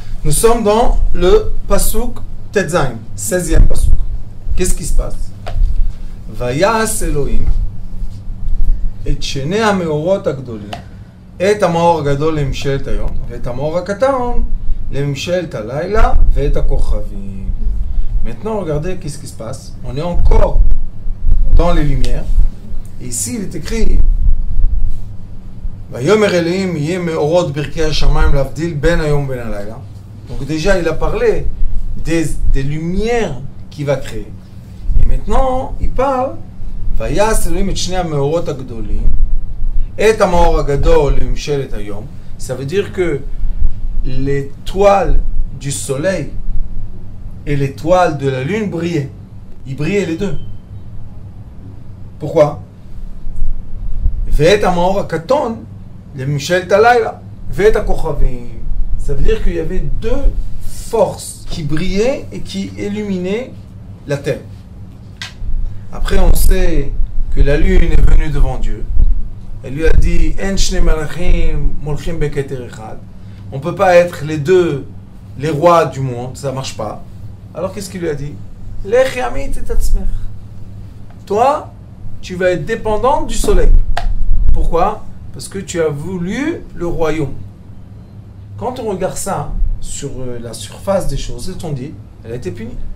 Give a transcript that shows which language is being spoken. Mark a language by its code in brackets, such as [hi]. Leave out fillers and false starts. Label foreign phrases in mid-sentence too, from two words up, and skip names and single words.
[fr] Nous sommes dans le Pasuk Tetzain, 16e Pasuk. Qu'est-ce qui se passe? [he] ויעש אלוהים את שני המאורות הגדולים את המאור הגדול לממשלת היום ואת המאור הקטן לממשלת הלילה ואת הכוכבים. [fr] Maintenant, regardez qu'est-ce qui se passe. On est encore dans les lumières. Et ici, il est écrit [he] ויאמר אלוהים יהיה מאורות ברכי השמיים להבדיל בין היום ובין הלילה. [fr] Donc déjà, il a parlé des lumières qu'il va créer. Et maintenant, il parle [he] ויעש אלוהים את שני המאורות הגדולים את המאור הגדול לממשלת היום. [fr] Ça veut dire que l'étoile du soleil et l'étoile de la lune brillaient. Ils brillaient les deux. Pourquoi? [he] ואת המאור הקטון לממשלת הלילה ואת הכוכבים. [fr] Ça veut dire qu'il y avait deux forces qui brillaient et qui illuminaient la terre. Après, on sait que la lune est venue devant Dieu. Elle lui a dit [he] אין שני מלכים מולכים בכתר אחד. [fr] On ne peut pas être les deux, les rois du monde, ça ne marche pas. Alors qu'est-ce qu'il lui a dit? [he] לכי ומעטי את עצמך. [fr] Toi, tu vas être dépendant du soleil. Pourquoi? Parce que tu as voulu le royaume. Quand on regarde ça sur la surface des choses, c'est on dit, elle a été punie.